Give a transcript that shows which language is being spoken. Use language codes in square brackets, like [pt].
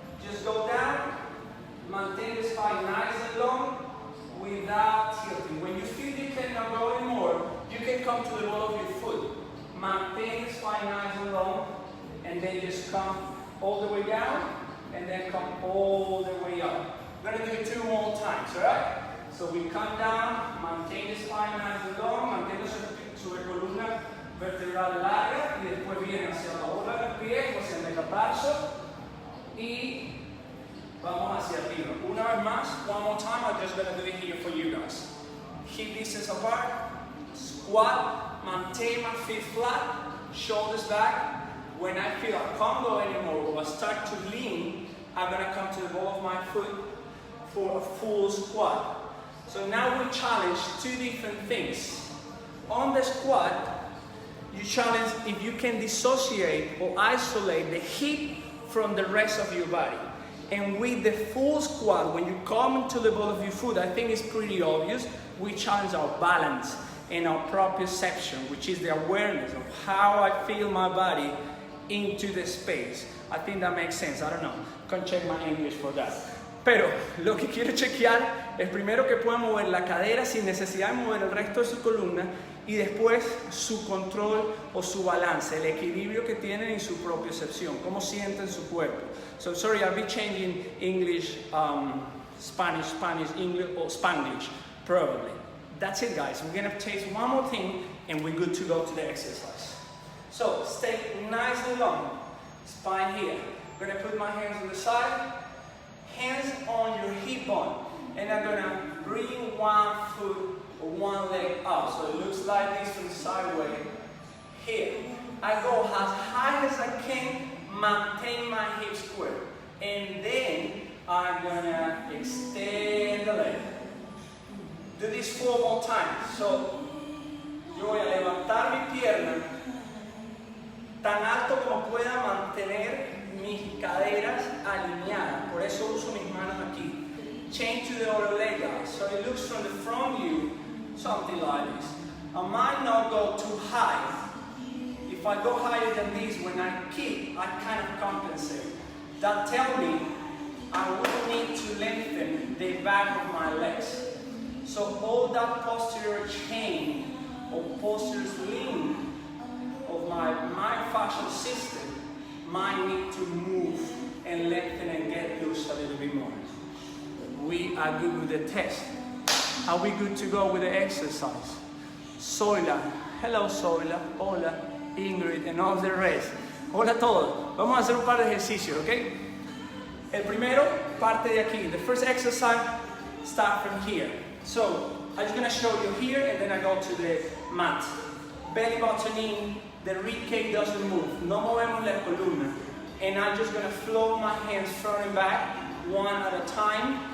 [en] Just go down, maintain the spine nice and long, without tilting. When you feel you cannot go anymore, you can come to the ball of your foot. Maintain the spine nice and long, and then just come all the way down, and then come all the way up. We're gonna do it 2 more times, alright? So we come down, maintain the spine nice and long, [es] mantén su columna vertebral larga, y después viene hacia la bola del pie, hacia el metatarso, y vamos hacia arriba. Una vez más, [en] 1 more time, I'm just going to do it here for you guys. Hip distance apart, squat, maintain my feet flat, shoulders back. When I feel I can't go anymore or I start to lean, I'm going to come to the ball of my foot for a full squat. So now we challenge 2 different things. On the squat, you challenge if you can dissociate or isolate the hip from the rest of your body. And with the full squat, when you come into the ball of your foot, I think it's pretty obvious, we challenge our balance and our proprioception, which is the awareness of how I feel my body into the space. I think that makes sense. I don't know. Can check my English for that. [es] Pero lo que quiero chequear es primero que pueda mover la cadera sin necesidad de mover el resto de su columna y después su control o su balance, el equilibrio que tienen en su propiocepción, cómo sienten su cuerpo. [en] So sorry, I'll be changing English, Spanish, English, or Spanglish, probably. That's it, guys. We're gonna taste one more thing and we're good to go to the exercise. So stay nice and long, spine here. I'm gonna put my hands on the side, hands on your hip bone, and I'm gonna bring one foot or one leg up. So it looks like this from sideways. Here. I go as high as I can, maintain my hip square. And then I'm gonna extend the leg. Do this 4 more times. [es] So, yo voy a levantar mi pierna tan alto como pueda, mantener mis caderas alineadas. Por eso uso mis manos aquí. [en] Change to the other leg, guys. So it looks from the front view, something like this. I might not go too high. If I go higher than this, when I kick, I kind of compensate. That tells me I will need to lengthen the back of my legs. So all that posterior chain or posterior sling of my myofascial system might need to move and lengthen and get loose a little bit more. We are good with the test. Are we good to go with the exercise? Zoila, hello Zoila, hola Ingrid and all the rest. [es] Hola a todos. Vamos a hacer un par de ejercicios, ¿ok? El primero parte de aquí. [en] The first exercise start from here. So I'm just gonna show you here and then I go to the mat. Belly button in, the rib cage doesn't move. [es] No movemos la columna. [en] And I'm just gonna flow my hands front and back, one at a time.